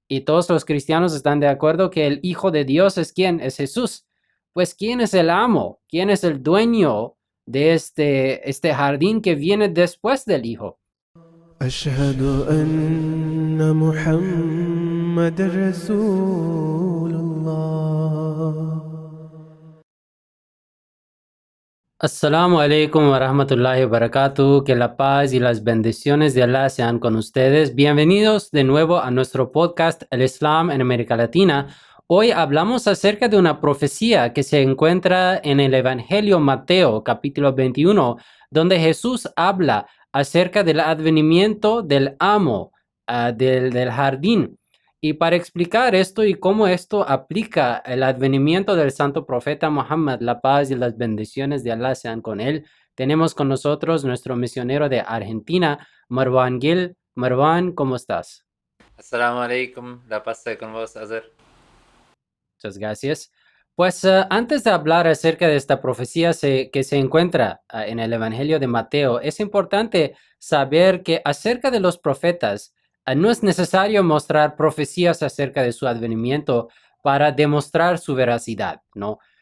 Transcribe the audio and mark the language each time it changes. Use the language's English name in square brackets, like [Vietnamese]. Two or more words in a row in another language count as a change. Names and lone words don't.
[Spanish] Y todos los cristianos están de acuerdo que el Hijo de Dios es ¿quién? Es Jesús. Pues ¿quién es el amo? ¿Quién es el dueño de este jardín que viene después del Hijo? [Arabic] أشهد أن محمد رسول الله. السلام عليكم ورحمة الله وبركاته. [Spanish] Que la paz y las bendiciones de Allah sean con ustedes. Bienvenidos de nuevo a nuestro podcast El Islam en América Latina. Hoy hablamos acerca de una profecía que se encuentra en el Evangelio Mateo, capítulo 21, donde Jesús habla acerca del advenimiento del amo del jardín. Y para explicar esto y cómo esto aplica el advenimiento del santo profeta Muhammad, la paz y las bendiciones de Allah sean con él, tenemos con nosotros nuestro misionero de Argentina, Marwan Gil. Marwan, ¿cómo estás? [Arabic] السلام عليكم, [Spanish] la paz esté con vos, Azer. Muchas gracias. Pues antes de hablar acerca de esta profecía que se encuentra en el Evangelio de Mateo, es importante saber que acerca de los profetas, no es necesario mostrar profecías acerca de su advenimiento para demostrar su veracidad, ¿no?